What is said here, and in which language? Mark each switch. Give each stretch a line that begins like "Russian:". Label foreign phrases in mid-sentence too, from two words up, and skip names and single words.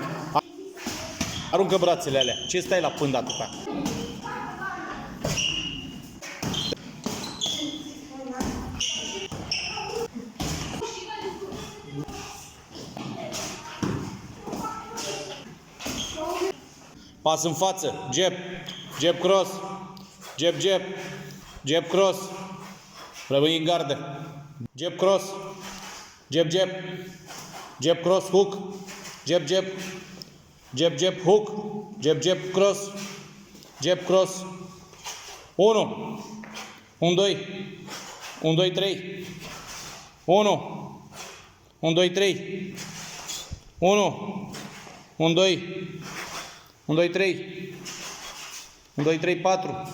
Romanian: Aruncă brațele alea. Ce stai la pândă atâta? Pas în față. Jab.
English: Jab cross. Jab, jab. Jab cross.
Romanian: Rămâi în gardă.
English: Jab cross. Jab, jab. Jab cross hook. Jab, jab. Jab, jab hook. Jab, jab cross. Jab cross. 1. 1, 2. 1, 2, 3. 1. 1, 2, 3. 1. 1, 2. 1, 2, 3. 1, 2, 3, 4.